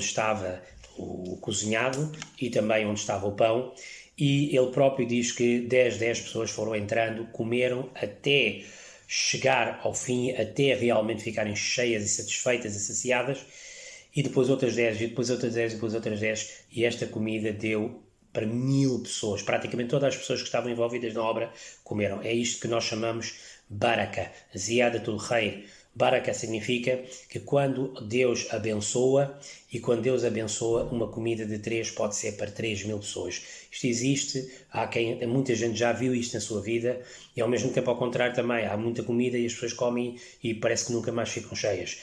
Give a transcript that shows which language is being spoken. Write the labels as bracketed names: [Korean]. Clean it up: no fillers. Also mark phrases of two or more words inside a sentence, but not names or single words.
[Portuguese] estava o cozinhado e também onde estava o pão, e ele próprio diz que 10 pessoas foram entrando, comeram até chegar ao fim, até realmente ficarem cheias e satisfeitas e saciadas, e depois outras 10, e depois outras 10, e depois outras 10, e esta comida deu para 1.000 pessoas, praticamente todas as pessoas que estavam envolvidas na obra comeram. É isto que nós chamamos baraka, [Arabic] زيادة الخير. [Portuguese] Baraka significa que quando Deus abençoa, e quando Deus abençoa, uma comida de 3 pode ser para 3.000 pessoas. Isto existe, muita gente já viu isto na sua vida, e ao mesmo tempo ao contrário também, há muita comida e as pessoas comem e parece que nunca mais ficam cheias.